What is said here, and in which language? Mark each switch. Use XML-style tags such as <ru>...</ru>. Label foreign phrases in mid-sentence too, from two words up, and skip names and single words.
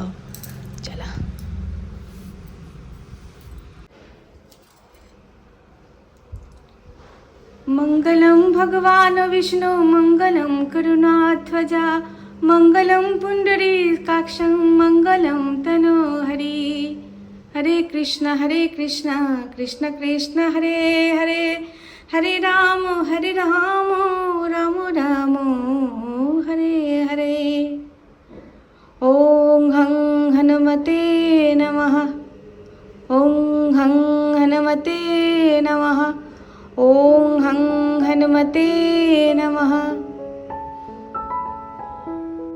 <sa>চলা মঙ্গলম ভগবান বিষ্ণু মঙ্গলম করুণাধ্বজা মঙ্গলম পুণ্ডরীকাক্ষং মঙ্গলম তনোহরি। হরে কৃষ্ণ কৃষ্ণ কৃষ্ণ হরে হরে, হরে রাম রাম রাম হরে হরে। ওং হং হনুমতে নমঃ, ওং হং হনুমতে নমঃ, ওং হং হনুমতে নমঃ।</sa>